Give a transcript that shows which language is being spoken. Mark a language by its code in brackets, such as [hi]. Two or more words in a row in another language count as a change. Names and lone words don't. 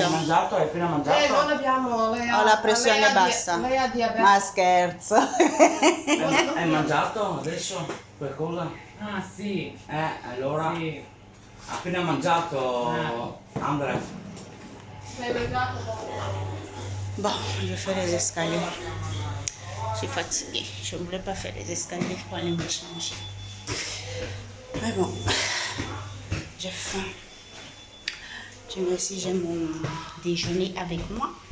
[it] Hai mangiato? Hai appena mangiato? Non abbiamo... Ho la pressione bassa. Lei ha diabete. Ma scherzo. Hai mangiato adesso qualcosa? Ah, sì. Allora, Sì. ha appena mangiato Andrea. L'hai mangiato? [fr] Bon, je vais faire les escaliers. Je suis fatiguée. Je ne voulais pas faire les escaliers pour aller me changer. Mais bon, j'ai faim. Dieu merci, j'ai mon déjeuner avec moi.